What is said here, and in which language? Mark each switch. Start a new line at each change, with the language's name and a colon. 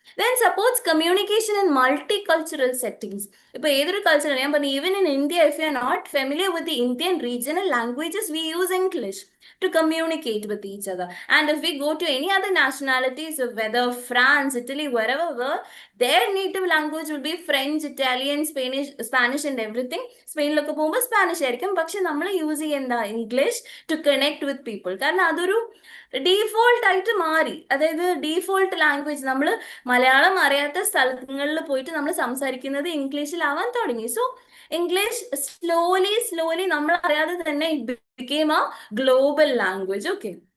English: Then supports communication in multicultural settings.
Malayalam: ഇപ്പൊ ഏതൊരു culture, ഞാൻ പറഞ്ഞു
English: Even in India, if you are not familiar with the Indian regional languages, we use English to communicate with each other. And if we go to any other nationalities, whether France, Italy, wherever, their native language will be French, Italian, Spanish and everything.
Malayalam: സ്പെയിനിലൊക്കെ പോകുമ്പോൾ Spanish ആയിരിക്കും, പക്ഷെ നമ്മൾ use ചെയ്യുന്ന English
English: To connect with people.
Malayalam: കാരണം അതൊരു default ആയിട്ട് മാറി. അതായത് ഡീഫോൾട്ട് ലാംഗ്വേജ്, നമ്മൾ മലയാളം അറിയാത്ത സ്ഥലങ്ങളിൽ പോയിട്ട് നമ്മൾ സംസാരിക്കുന്നത് ഇംഗ്ലീഷിലാവാൻ തുടങ്ങി.
English: so English slowly
Malayalam: നമ്മൾ അറിയാതെ തന്നെ
English: It became a global language. Okay.